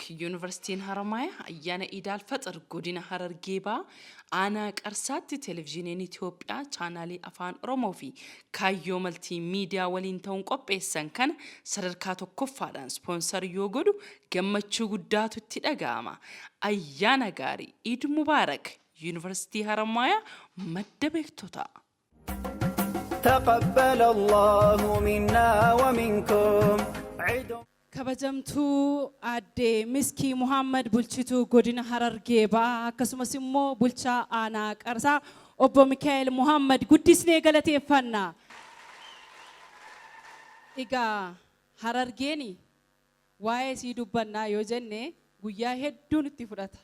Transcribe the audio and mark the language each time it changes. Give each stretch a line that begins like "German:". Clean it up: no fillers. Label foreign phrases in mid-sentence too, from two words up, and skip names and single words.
Oromo: Yuunivarsiitiin Haramayaa ayyaana Eid al-Fitr godina Harargee Bahaa aanaa Qarsaatti televezyiiniin Itoophiyaa chaanaalii Afaan Oromoo fi Kaayyoo Maltiimiidiyaa waliin ta'uun qopheessan kana sadarkaa tokkoffaadhaan ispoonsar yoo godhu gammachuu guddaatu itti dhaga'ama. Ayyaana gaarii.
Arabic: عيد مبارك.
Oromo: Yuunivarsiitii Haramayaa madda beektotaa.
Arabic: تقبل الله منا ومنكم.
Oromo: kabajamtuu aadde Miskii Muhammad bulchituu godina Harargee Bahaa akkasumas immoo bulchaa aanaa Qarsaa obbo Mikaa'el Muhammad guddisnee galateeffannaa. Egaa Harargeeni waa'ee sii dubbannaa yoo jenne guyyaa hedduun itti fudhata.